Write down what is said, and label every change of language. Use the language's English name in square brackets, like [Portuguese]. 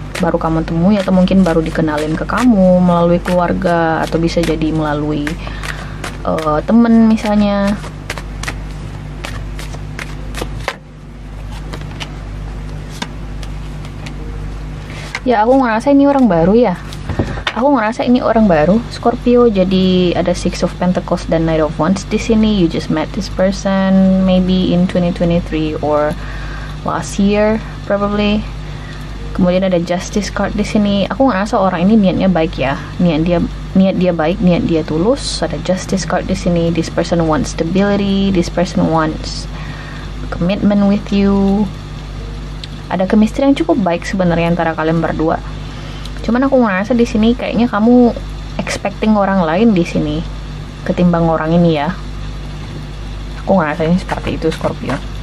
[Indonesian] baru kamu temui, atau mungkin baru dikenalin ke kamu melalui keluarga, atau bisa jadi melalui temen misalnya. Ya, aku ngerasa ini orang baru ya. Aku ngerasa ini orang baru, Scorpio. Jadi ada Six of Pentacles dan Knight of Wands di sini. [English] You just met this person maybe in 2023 or last year probably. [Indonesian] Kemudian ada Justice card di sini. Aku ngerasa orang ini niatnya baik ya. Niat dia baik, niat dia tulus. Ada Justice card di sini. [English] This person wants stability. This person wants commitment with you. [Indonesian] Ada chemistry yang cukup baik sebenarnya antara kalian berdua. Cuman aku ngerasa di sini kayaknya kamu expecting orang lain di sini ketimbang orang ini ya. Aku ngerasanya seperti itu, Scorpio.